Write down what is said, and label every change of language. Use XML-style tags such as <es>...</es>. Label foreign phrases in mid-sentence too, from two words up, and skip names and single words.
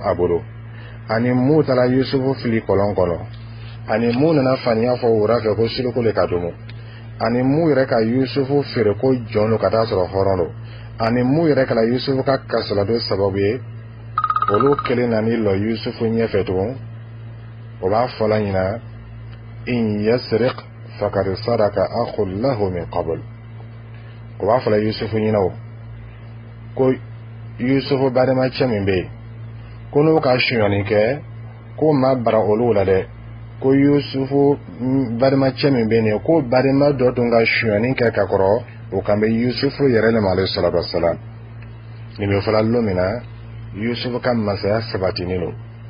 <bm>a bolo ani m'o taara yusufu fili kɔlɔn kɔnɔ ani m'o nana faniya fɔ wura fɛ ko siliko le ka domo ani m'o yɛrɛ ka yusufu feere ko jɔn lo ka taa sɔrɔ hɔrɔn lo ani m'o yɛrɛ kɛra yusufu ka kasolado sababu ye olu kelen nani lɔ yusufu ɲɛfɛ tugun o b'a fɔla ɲina</bm> <ar>إن يسرق فقد سرق أخ له من قبل</ar> <bm>o b'a fɔla yusufu ɲina o ko yusufu badema cɛ min bɛ yen ko n'o ka sonyani kɛ ko ma bara olu la dɛ ko yusufu badema cɛ min bɛ yen ko badema dɔ tun ka sonyani kɛ ka kɔrɔ o kan bɛ yusufu yɛrɛ le ma</bm> <ar>عليه الصلاة والسلام</ar> <bm>nin bɛ fɔla don min na yusufu ka masaya sabatinen don</bm>